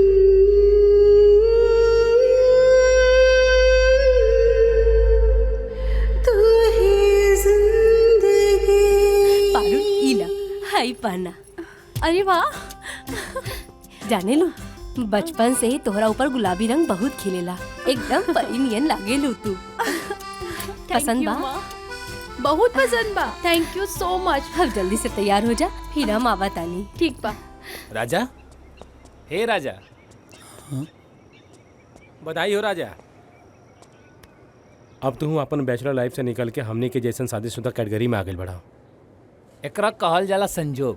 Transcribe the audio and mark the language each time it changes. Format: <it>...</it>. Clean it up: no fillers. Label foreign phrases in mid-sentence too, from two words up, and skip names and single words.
<bho>पारुल इला हाई पहना। अरे वाह, जाने लो बचपन से ही तोहरा ऊपर गुलाबी रंग बहुत खिलेला, एकदम परी नियन लागेलू तू। पसंद बा? बहुत पसंद बा।</bho> <en>thank you so much.</en> <bho>अब जल्दी से तैयार हो जा, फिर हम आवत आनी। ठीक बा। राजा, हे राजा। बधाई हो राजा। अब तू अपन</bho> <en>bachelor life</en> <bho>से निकल के हमनी के जैसन शादीशुदा कैटेगरी में आगे बढ़ा। एकरा कहल जाला संजोग।</bho>